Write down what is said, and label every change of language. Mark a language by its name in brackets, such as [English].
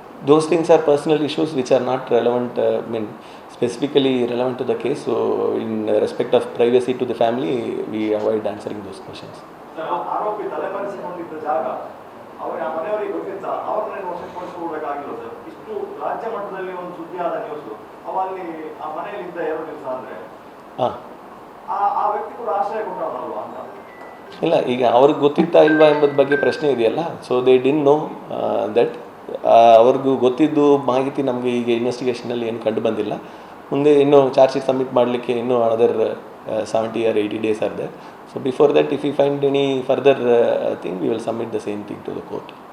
[English] Those things are personal issues which are not relevant, specifically relevant to the case. So in respect of privacy to the family, we avoid answering those questions. [Kannada] ಆರೋಪಿ ತಲೆಮರೆಸಿಕೊಂಡಿದ್ದ ಜಾಗ ಅವರ ಮನೆಯವರಿಗೆ ಗೊತ್ತಿತ್ತ, ಅವ್ರನ್ನ ವಶಪಡಿಸಿಕೊಳ್ಳಬೇಕಾಗಿಲ್ಲ sir. ಇಷ್ಟು ರಾಜ್ಯ ಮಟ್ಟದಲ್ಲಿ ಒಂದು ಸುದ್ದಿಯಾದ news, ಅವಲ್ಲಿ ಆ ಮನೆಯಲ್ಲಿದ್ದ 2 ದಿವಸ ಅಂದ್ರೆ ಆ ವ್ಯಕ್ತಿ ಕೂಡ ಆಶ್ರಯ ಕೊಟ್ಟವನಲ್ವಾ ಅಂತ. ಇಲ್ಲ, ಈಗ ಅವ್ರಿಗೆ ಗೊತ್ತಿತ್ತಾ ಇಲ್ವಾ ಎಂಬುದ ಬಗ್ಗೆ ಪ್ರಶ್ನೆ ಇದೆಯಲ್ಲ. [English] So they didn't know that. [Kannada] ಅವ್ರಿಗೂ ಗೊತ್ತಿದ್ದು ಮಾಹಿತಿ ನಮಗೆ ಈಗ ಇನ್ವೆಸ್ಟಿಗೇಷನಲ್ಲಿ ಏನು ಕಂಡು ಬಂದಿಲ್ಲ. ಮುಂದೆ ಇನ್ನೂ ಚಾರ್ಜ್ ಶೀಟ್ ಸಬ್ಮಿಟ್ ಮಾಡಲಿಕ್ಕೆ ಇನ್ನೂ [English] Another 70 or 80 days are there. So before that, if we find any further thing, we will submit the same thing to the court.